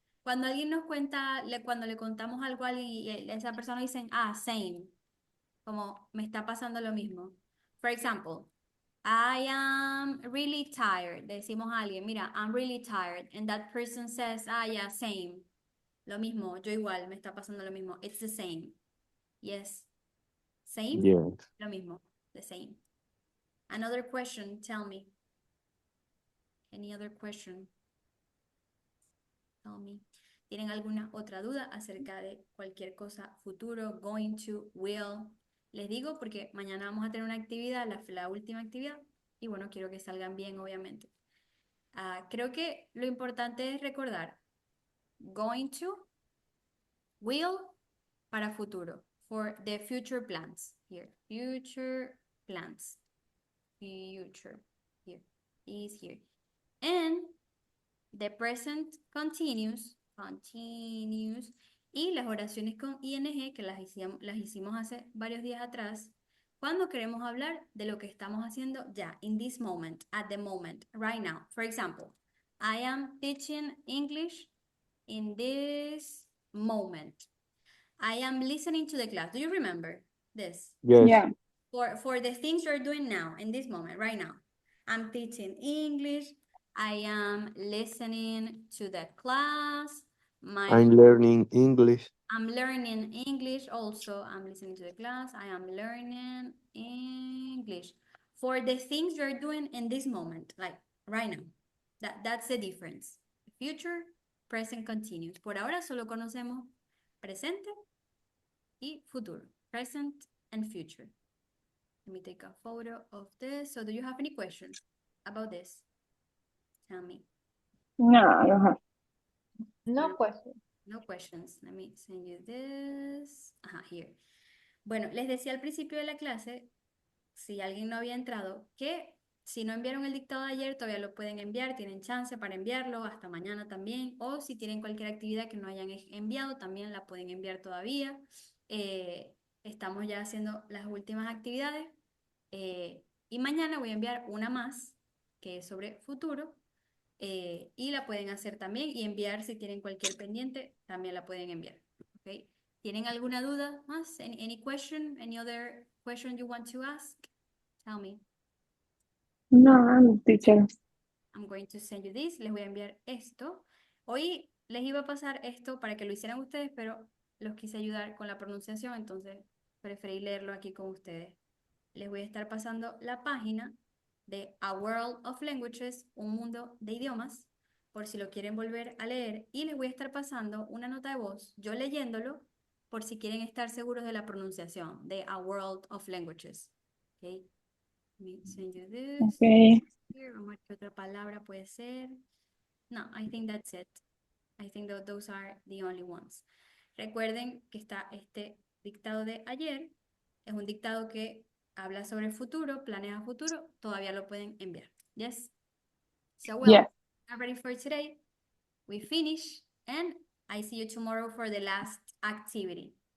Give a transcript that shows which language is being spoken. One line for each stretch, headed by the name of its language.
Spanish: Cuando alguien nos cuenta, cuando le contamos algo a alguien y esa persona dice,
English: same.
Spanish: Como me está pasando lo mismo.
English: For example, I am really tired.
Spanish: Decimos a alguien, mira,
English: I'm really tired. And that person says, yeah, same.
Spanish: Lo mismo, yo igual, me está pasando lo mismo.
English: It's the same. Yes. Same? Yeah.
Spanish: Lo mismo.
English: The same. Another question, tell me. Any other question? Tell me.
Spanish: ¿Tienen alguna otra duda acerca de cualquier cosa futuro,
English: going to, will?
Spanish: Les digo porque mañana vamos a tener una actividad, la última actividad, y bueno, quiero que salgan bien, obviamente. Creo que lo importante es recordar
English: going to, will,
Spanish: para futuro,
English: for the future plans, here, future plans, future, here, is here. And the present continuous,
Spanish: y las oraciones con ing que las hicimos hace varios días atrás, cuando queremos hablar de lo que estamos haciendo ya,
English: in this moment, at the moment, right now. For example, I am teaching English in this moment. I am listening to the class. Do you remember this? Yes. Yeah. For the things you're doing now, in this moment, right now. I'm teaching English. I am listening to the class. I'm learning English. I'm learning English also. I'm listening to the class. I am learning English. For the things you're doing in this moment, like right now. That's the difference. Future, present continuous.
Spanish: Por ahora solo conocemos presente y futuro.
English: Present and future. Let me take a photo of this. So do you have any questions about this? Tell me. No, I don't have. No question. No questions. Let me send you this. Ajá, here.
Spanish: Bueno, les decía al principio de la clase, si alguien no había entrado, que si no enviaron el dictado de ayer, todavía lo pueden enviar, tienen chance para enviarlo hasta mañana también, o si tienen cualquier actividad que no hayan enviado, también la pueden enviar todavía. Estamos ya haciendo las últimas actividades y mañana voy a enviar una más, que es sobre futuro. Y la pueden hacer también y enviar si tienen cualquier pendiente, también la pueden enviar. ¿Okay? ¿Tienen alguna duda más?
English: Any question? Any other question you want to ask? Tell me. No, teacher. I'm going to send you this.
Spanish: Les voy a enviar esto. Hoy les iba a pasar esto para que lo hicieran ustedes, pero los quise ayudar con la pronunciación, entonces preferí leerlo aquí con ustedes. Les voy a estar pasando la página de A World of Languages, un mundo de idiomas, por si lo quieren volver a leer, y les voy a estar pasando una nota de voz, yo leyéndolo, por si quieren estar seguros de la pronunciación de A World of Languages.
English: Okay. Let me send you this. Okay. Here,
Spanish: vamos a ver qué otra palabra puede ser.
English: No, I think that's it. I think that those are the only ones.
Spanish: Recuerden que está este dictado de ayer, es un dictado que habla sobre el futuro, planes a futuro, todavía lo pueden enviar.
English: Yes? So, well, Yeah. I'm ready for today. We finish, and I see you tomorrow for the last activity.